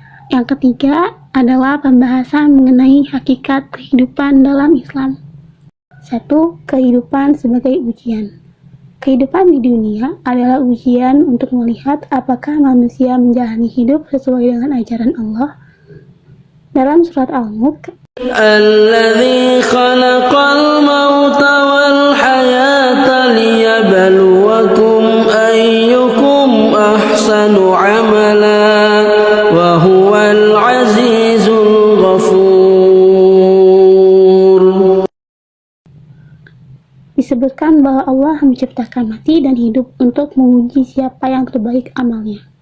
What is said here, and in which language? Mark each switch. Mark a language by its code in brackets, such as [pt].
[id] Yang ketiga adalah pembahasan mengenai hakikat kehidupan dalam Islam. 1. Kehidupan sebagai ujian. Kehidupan di dunia adalah ujian untuk melihat apakah manusia menjalani hidup sesuai dengan ajaran Allah. Dalam surat Al-Mulk, [ar] الذي خلق الموت والحياة ليبلوكم أيكم أحسن عملا وهو العزيز الغفور. [id] disebutkan bahwa Allah menciptakan mati dan hidup untuk menguji siapa yang terbaik amalnya.